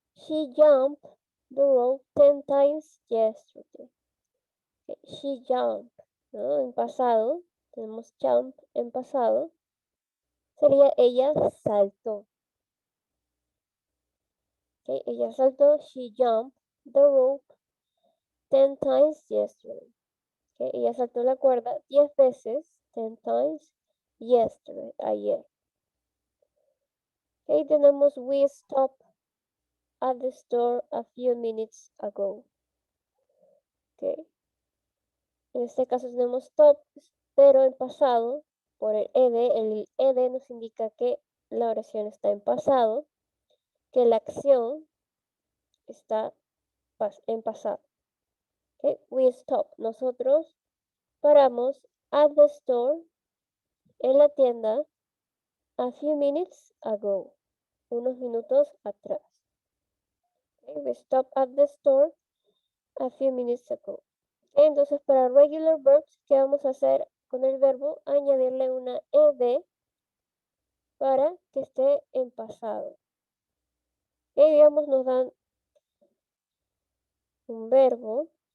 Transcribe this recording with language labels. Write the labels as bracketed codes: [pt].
[en] She jumped the rope 10 times yesterday. She jumped, ¿no? [es] En pasado, tenemos jump en pasado. Sería ella saltó. Ella saltó, [en] she jumped the rope 10 times yesterday. [es] Ella saltó la cuerda 10 veces, [en] 10 times, [es] yesterday, ayer. [en] Tenemos we stopped at the store a few minutes ago. [es] En este caso tenemos stop, pero en pasado, por el ed nos indica que la oración está en pasado, que la acción está en pasado. We stop. Nosotros paramos at the store, en la tienda, a few minutes ago, unos minutos atrás. [en] We stop at the store a few minutes ago. [es] Entonces, para regular verbs, ¿qué vamos a hacer con el verbo? Añadirle una ed para que esté en pasado. Digamos, nos dan un verbo.